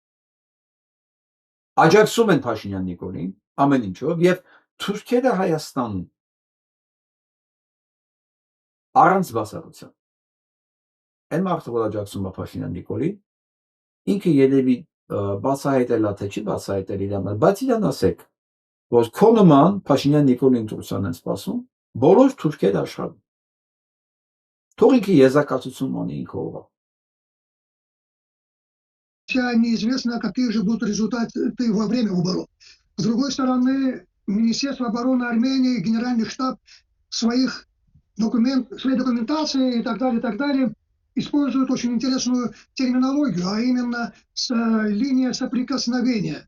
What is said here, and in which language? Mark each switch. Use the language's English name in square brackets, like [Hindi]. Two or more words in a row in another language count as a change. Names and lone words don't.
[Armenian] աջակցում են Փաշինյան Նիկոլին ամեն ինչով եւ թուրքերը Հայաստանում առանց բացառության այն մարդը որ աջակցում է Փաշինյան Նիկոլին ինքը երևի բացահայտել է թե չի բացահայտել իր համար, բայց իրան ասեք որ քո նման Փաշինյան Նիկոլին ընտրության են սպասում բոլոր թուրքերը աշխարհում թող ինքը եզրակացություն ունի ինքը ով [Russian] Хотя неизвестно, какие же будут результаты во время выборов. С другой стороны, Министерство обороны Армении, Генеральный штаб своей документации и так далее, используют очень интересную терминологию, а именно линия соприкосновения.